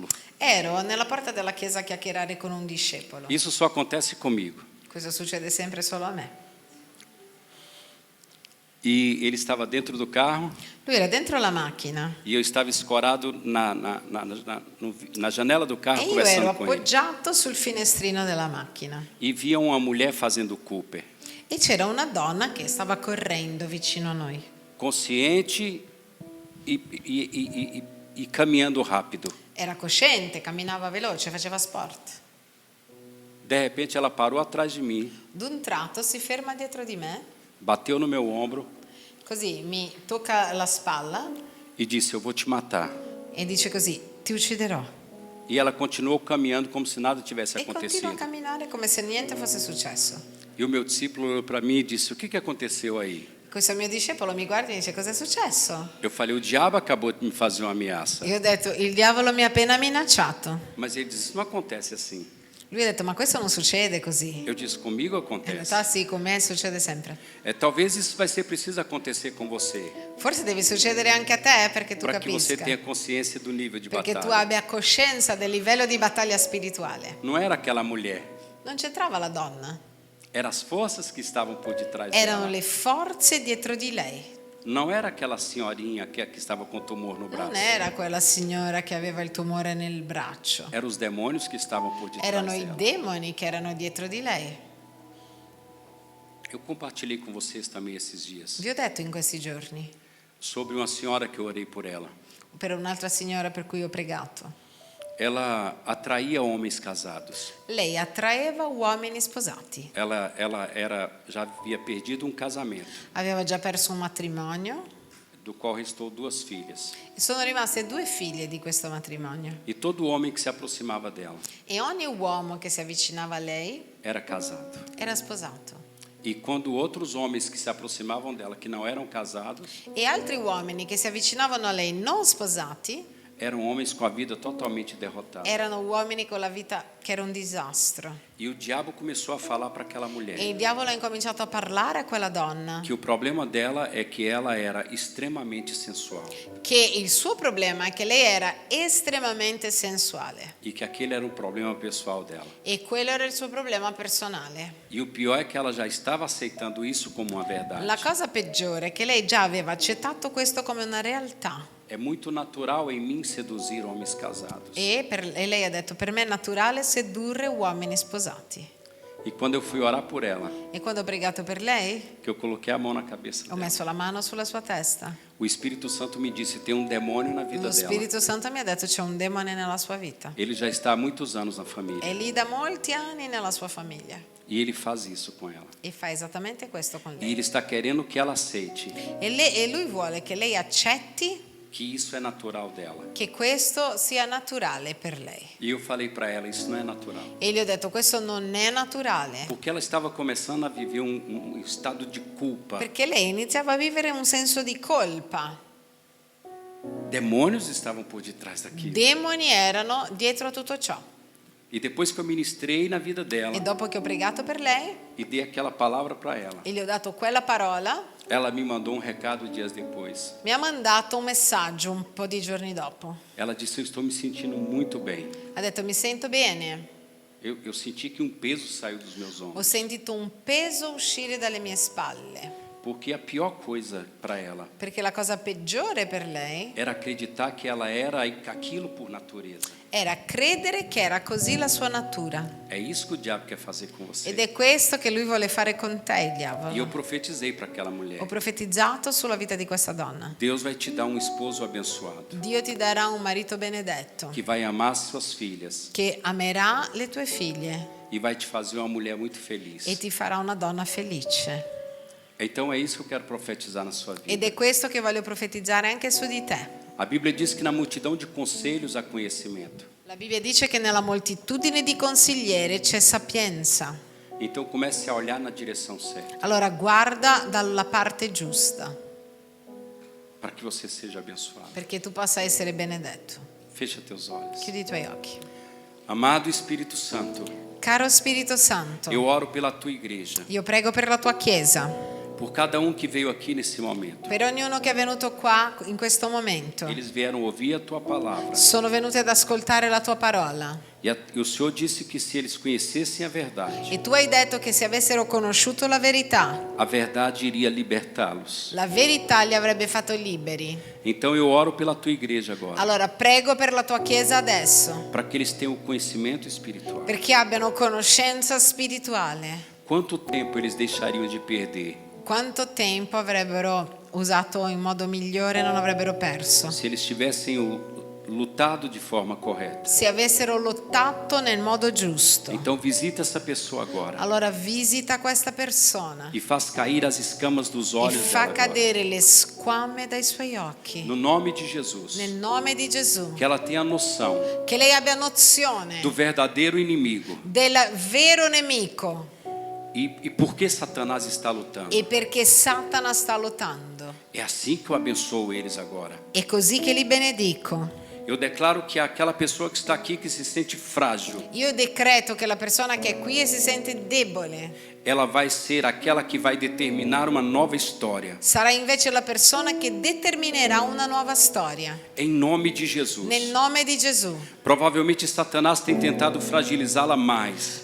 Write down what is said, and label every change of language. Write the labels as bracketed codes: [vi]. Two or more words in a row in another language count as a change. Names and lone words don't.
[it] Ero nella porta della chiesa a chiacchierare con un discepolo. [pt] Isso só acontece comigo. [it] Questo succede sempre solo a me. [pt] E ele estava dentro do carro [it] Lui era dentro la macchina [pt] e eu estava escorado na janela do carro [it] e io ero [pt] conversando com ele. [it] appoggiato sul finestrino della macchina. [pt] E via uma mulher fazendo Cooper, [it] E c'era una donna che stava correndo vicino a noi, [pt] consciente e caminhando rápido. [it] era cosciente, camminava veloce, faceva sport. [pt] De repente ela parou atrás de mim, [it] D'un tratto si ferma dietro di me, [pt] bateu no meu ombro [it] così mi tocca la spalla [pt] e disse: "Eu vou te matar." [it] e dice così: ti ucciderò. [pt] E ela continuou caminhando como se nada tivesse [it] E continua [pt] acontecido. [it] a camminare come se niente fosse successo. [pt] E o meu discípulo olhou para mim e disse: "O que aconteceu aí?" [it] Questo mio discepolo mi guarda e mi dice: cosa è successo? [pt] Eu falei: "O diabo acabou de me fazer uma ameaça." [it] Io ho detto: il diavolo mi ha appena minacciato. [pt] Mas ele disse: "Não acontece assim." [it] Lui ha detto: ma questo non succede così. [pt] Eu disse: "Comigo [it] In [pt] acontece." [it] realtà sì, con me succede sempre. [pt] Talvez isso vai ser preciso acontecer com você, [it] Forse deve succedere anche a te perché tu [pt] para que você [it] capisca, [pt] tenha consciência do nível de [it] perché tu [pt] batalha. [it] abbia coscienza del livello di battaglia spirituale. [pt] Não era aquela mulher, [it] Non c'entrava la donna, [pt] eram as forças que estavam por detrás [it] erano [pt] dela. [it] le forze dietro di lei. [pt] Não era aquela senhorinha que estava com tumor no braço. [it] Non era quella signora che aveva il tumore nel braccio, [pt] Eram os demônios que estavam por detrás [it] erano i [pt] dela. [it] demoni che erano dietro di lei. [pt] Eu compartilhei com vocês também esses dias. [it] Vi ho detto in questi giorni, [pt] sobre uma senhora que eu orei por ela. [it] per un'altra signora per cui ho pregato. [pt] Ela atraía homens casados. [it] Lei attraeva uomini sposati. [pt] Ela já havia perdido um casamento, [it] Aveva già perso un matrimonio [pt] do qual restou 2 filhas. [it] e sono rimaste 2 figlie di questo matrimonio. [pt] E todo homem que se aproximava dela [it] E ogni uomo che si avvicinava a lei [pt] era casado. [it] era sposato. [pt] E quando outros homens que se aproximavam dela, que não eram casados, [it] E altri uomini che si avvicinavano a lei non sposati [pt] eram homens com a vida totalmente derrotada. [it] erano uomini con la vita che era un disastro. [pt] E o diabo começou a falar para aquela mulher [it] E il diavolo ha incominciato a parlare a quella donna [pt] que o problema dela é que ela era extremamente sensual [it] che il suo problema è che lei era estremamente sensuale [pt] e que aquele era um problema pessoal dela. [it] e quello era il suo problema personale. [pt] E o pior é que ela já estava aceitando isso como uma verdade. [it] La cosa peggiore è che lei già aveva accettato questo come una realtà [pt] É muito natural em mim seduzir homens casados. [it] e lei ha detto: per me è naturale sedurre uomini sposati. [pt] E quando eu fui orar por ela, [it] E quando ho pregato per lei [pt] que eu coloquei a mão na cabeça [it] ho [pt] dela, [it] messo la mano sulla sua testa. [pt] o Espírito Santo me disse: tem um demônio na vida [it] Lo [pt] dela. [it] Spirito Santo mi ha detto: c'è un demone nella sua vita. [pt] Ele já está há muitos anos na família. [it] È lì da molti anni nella sua famiglia [pt] E ele faz isso com ela. [it] e fa esattamente questo con [pt] E [it] lei. [pt] ele está querendo que ela aceite [it] E lui vuole che lei accetti [pt] que isso é natural dela. [it] che questo sia naturale per lei. [pt] E eu falei para ela: isso não é natural. [it] E gli ho detto: questo non è naturale, [pt] Porque ela estava começando a viver um estado de culpa. [it] perché lei iniziava a vivere un senso di colpa. [pt] Demônios estavam por detrás daquilo. [it] Demoni erano dietro a tutto ciò. [pt] E depois que eu ministrei na vida dela [it] E dopo che ho pregato per lei [pt] e dei aquela palavra para ela, [it] e gli ho dato quella parola, [pt] ela me mandou um recado dias depois. [it] mi ha mandato un messaggio un po' di giorni dopo. [pt] Ela disse: eu estou me sentindo muito bem. [it] Ha detto: mi sento bene, [pt] Eu senti que um peso saiu dos meus [it] ho [pt] ombros. [it] sentito un peso uscire dalle mie spalle, [pt] Porque a pior coisa para ela [it] perché la cosa peggiore per lei [pt] era acreditar que ela era aquilo por natureza. [it] era credere che era così la sua natura. [pt] É isso que o diabo quer fazer com você. [it] Ed è questo che lui vuole fare con te, il [pt] E eu [it] diavolo. [pt] profetizei para aquela mulher: [it] Ho profetizzato sulla vita di questa donna. [pt] Deus vai te dar um esposo abençoado, [it] Dio ti darà un marito benedetto [pt] que vai amar suas filhas [it] che amerà le tue figlie [pt] e vai te fazer uma mulher muito feliz. [it] e ti farà una donna felice. [pt] Então é isso que eu quero profetizar na sua [it] Ed [pt] vida. [it] è questo che voglio profetizzare anche su di te. [pt] A Bíblia diz que na multidão de conselhos há conhecimento. [it] La Bibbia dice che nella moltitudine di consiglieri c'è sapienza. [pt] Então comece a olhar na direção certa [it] Allora guarda dalla parte giusta [pt] para que você seja abençoado. [it] perché tu possa essere benedetto. [pt] Fecha teus olhos. [it] Chiudi i tuoi occhi. [pt] Amado Espírito Santo, [it] Caro Spirito Santo, [pt] eu oro pela tua igreja, [it] io prego per la tua Chiesa, [pt] por cada um que veio aqui nesse momento. [it] per ognuno che è venuto qua in questo momento. [pt] Eles vieram ouvir a tua palavra. [it] Sono venuti ad ascoltare la tua parola. [pt] E o Senhor disse que se eles conhecessem a verdade [it] E tu hai detto che se avessero conosciuto la verità [pt] iria libertá-los. [it] la verità li avrebbe fatto liberi. [pt] Então eu oro pela tua igreja agora, [it] Allora prego per la tua Chiesa adesso, [pt] para que eles tenham o conhecimento espiritual. [it] perché abbiano conoscenza spirituale. [pt] Quanto tempo eles deixariam de perder [it] Quanto tempo avrebbero usato in modo migliore e non avrebbero perso [pt] se eles tivessem lutado de forma correta? [it] se avessero lottato nel modo giusto? [pt] Então visita essa pessoa agora [it] Allora visita questa persona [pt] e faz cair as escamas dos [it] e [pt] olhos [it] fa [pt] dela agora. [it] cadere le squame dai suoi occhi. [pt] No nome de Jesus. [it] Nel nome di Gesù. [pt] Que ela tenha noção [it] Che lei abbia nozione [pt] do verdadeiro inimigo [it] del vero nemico [pt] e por que Satanás está lutando. [it] e perché Satana sta lottando. [pt] É assim que eu abençoo eles agora. [it] È così che li benedico. [pt] Eu declaro que aquela pessoa que está aqui que se sente frágil, [it] Io decreto che la persona che è qui e si sente debole [pt] ela vai ser aquela que vai determinar uma nova história. [it] sarà invece la persona che determinerà una nuova storia. [pt] Em nome de Jesus. [it] Nel nome di Gesù. [pt] Provavelmente Satanás tem tentado fragilizá-la mais.